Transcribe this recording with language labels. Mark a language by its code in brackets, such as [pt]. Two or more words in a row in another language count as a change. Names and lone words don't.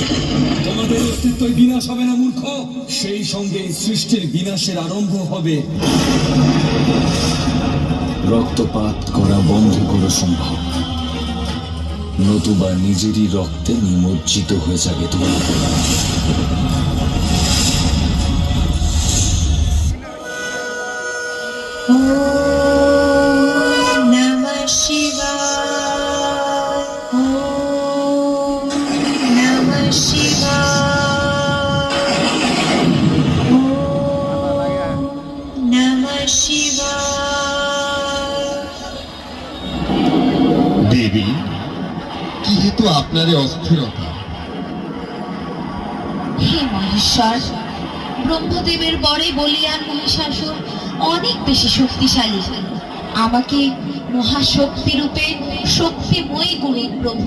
[bn] তোমাদের অস্তিত্বই বিনাশ হবে না মূর্খ, সেই সঙ্গে সৃষ্টির বিনাশের আরম্ভ হবে। রক্তপাত করা বন্ধ করো সম্ভব, নতুবা নিজেরই রক্তে নিমজ্জিত হয়ে যাবে তুমি। [sa] ॐ नमः शिवाय। ॐ नमः शिवाय। ॐ नमः शिवाय। [bn] দেবী, যেহেতু আপনার এই অস্থিরতা, হে মহেশ্বর, ব্রহ্মদেবের পরে বলিয়ান মহিষাসুর অনেক বেশি শক্তিশালী। আমাকে মহাশক্তি রূপে শক্তিময়ী করুন প্রভু।